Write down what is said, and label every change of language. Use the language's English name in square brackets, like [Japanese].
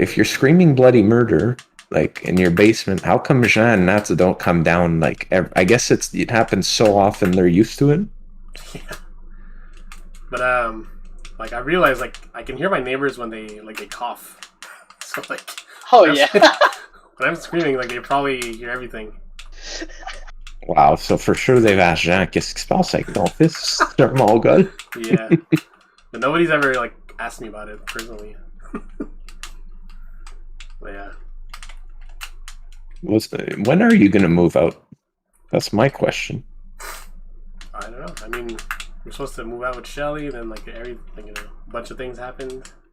[English] If you're screaming bloody murder, like in your basement, how come Jean and Natsa don't come down? Like, I guess it happens so often they're used to it. Yeah. But like I realize like I can hear my neighbors when they cough. So like. Oh yeah. When I'm screaming, like they probably hear everything. Wow, so for sure they've asked Jean, [French] qu'est-ce qui se passe avec ton fils? Mon gars. [English] Yeah. But nobody's ever like asked me about it personally. But yeah. When are you gonna move out? That's my question. I don't know. I mean, we're supposed to move out with Shelly, then like a bunch of things happened.